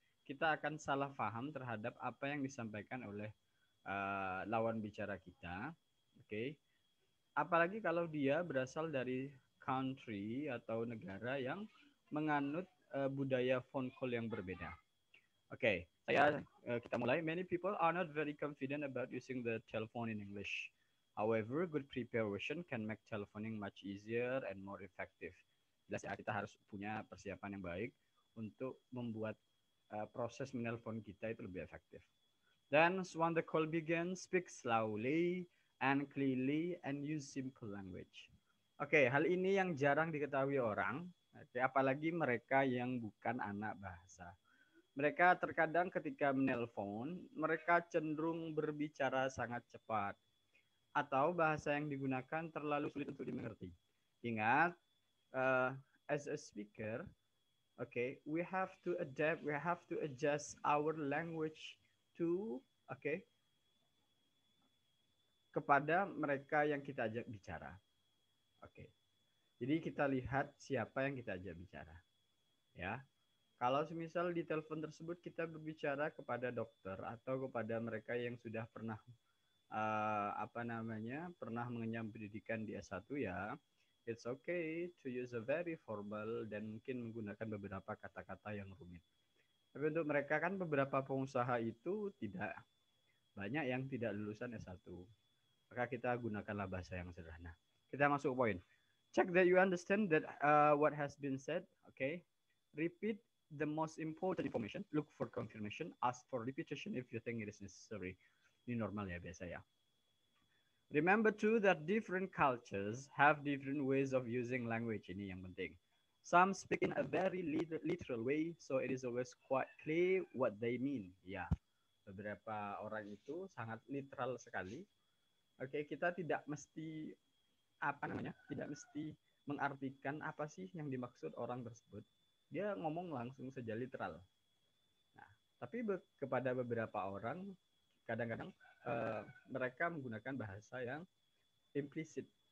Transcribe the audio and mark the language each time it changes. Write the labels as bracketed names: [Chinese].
[Indonesian] Kita akan salah paham terhadap apa yang disampaikan oleh lawan bicara kita. Apalagi kalau dia berasal dari country atau negara yang menganut budaya phone call yang berbeda. Kita mulai. [English] Many people are not very confident about using the telephone in English. However, good preparation can make telephoning much easier and more effective. [Indonesian] Jelas ya, kita harus punya persiapan yang baik untuk membuat proses menelpon kita itu lebih efektif. [English] Then, when the call begins, speak slowly and clearly and use simple language. [Indonesian] Hal ini yang jarang diketahui orang, apalagi mereka yang bukan anak bahasa. Mereka terkadang ketika menelpon, mereka cenderung berbicara sangat cepat atau bahasa yang digunakan terlalu sulit untuk dimengerti. Ingat, [English] as a speaker, we have to adapt, we have to adjust our language to [Indonesian] kepada mereka yang kita ajak bicara. Jadi kita lihat siapa yang kita ajak bicara. Ya. Kalau semisal di telepon tersebut kita berbicara kepada dokter atau kepada mereka yang sudah pernah pernah mengenyam pendidikan di S1 ya, [English] it's okay to use a very formal [Indonesian] dan mungkin menggunakan beberapa kata-kata yang rumit. Tapi untuk mereka kan beberapa pengusaha itu tidak banyak yang tidak lulusan S1. Maka kita gunakanlah bahasa yang sederhana. Kita masuk poin. [English] Check that you understand that what has been said. Repeat the most important information. Look for confirmation. Ask for repetition if you think it is necessary. [Indonesian] Ini normal ya, biasa ya. [English] Remember too that different cultures have different ways of using language. [Indonesian] Ini yang penting. [English] Some speak in a very literal way, so it is always quite clear what they mean. [Indonesian] Ya, beberapa orang itu sangat literal sekali. Kita tidak mesti tidak mesti mengartikan apa sih yang dimaksud orang tersebut. Dia ngomong langsung saja literal. Nah, tapi kepada beberapa orang kadang-kadang mereka menggunakan bahasa yang implisit.